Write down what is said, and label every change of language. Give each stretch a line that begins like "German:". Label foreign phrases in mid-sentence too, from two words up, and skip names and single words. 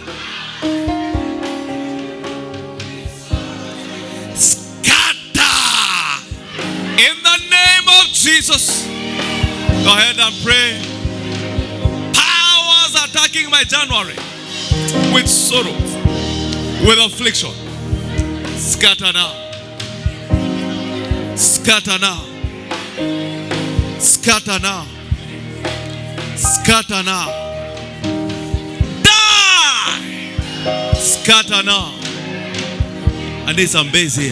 English: Jesus, go ahead and pray. Powers attacking my January with sorrow, with affliction. Scatter now. Scatter now. Scatter now. Scatter now. Die! Scatter now. I need some bass here.